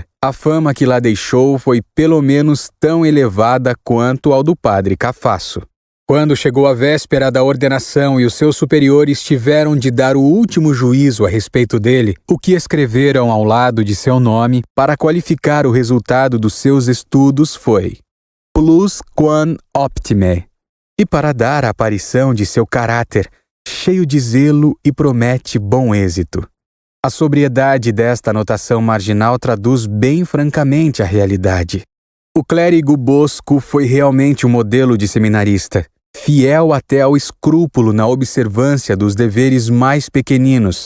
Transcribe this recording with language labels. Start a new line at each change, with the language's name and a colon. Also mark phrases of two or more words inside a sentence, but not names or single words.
Portuguese: A fama que lá deixou foi pelo menos tão elevada quanto ao do padre Cafasso. Quando chegou a véspera da ordenação e os seus superiores tiveram de dar o último juízo a respeito dele, o que escreveram ao lado de seu nome para qualificar o resultado dos seus estudos foi
Latin: Plus quam optime,
Portuguese: e para dar a aparição de seu caráter, cheio de zelo e promete bom êxito. A sobriedade desta anotação marginal traduz bem francamente a realidade. O clérigo Bosco foi realmente um modelo de seminarista, fiel até ao escrúpulo na observância dos deveres mais pequeninos.